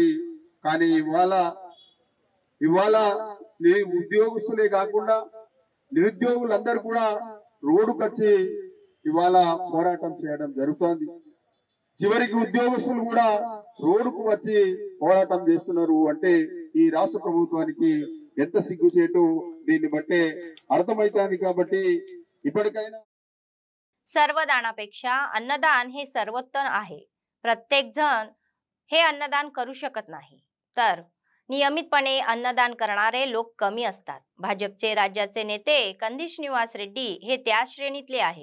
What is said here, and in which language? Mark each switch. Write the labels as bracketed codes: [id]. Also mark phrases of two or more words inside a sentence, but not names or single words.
[te] కానీ ఇవాళ ఉద్యోగస్తులే కాకుండా నిరుద్యోగులందరూ కూడా రోడ్డుకొచ్చి ఇవాళ పోరాటం చేయడం జరుగుతోంది. చివరికి ఉద్యోగస్తులు కూడా రోడ్డుకు వచ్చి పోరాటం చేస్తున్నారు అంటే ఈ రాష్ట్ర ప్రభుత్వానికి ఎంత సిగ్గుచేటు దీన్ని బట్టే అర్థమవుతుంది. కాబట్టి ఇప్పటికైనా [mr] सर्वदानापेक्षा अन्नदान हे सर्वोत्तम आहे. प्रत्येक जण हे अन्नदान करू शकत नाही, तर नियमितपणे अन्नदान करणारे लोक कमी असतात. भाजपचे राज्याचे नेते कंदी श्रीनिवास रेड्डी हे त्या श्रेणीतले आहे.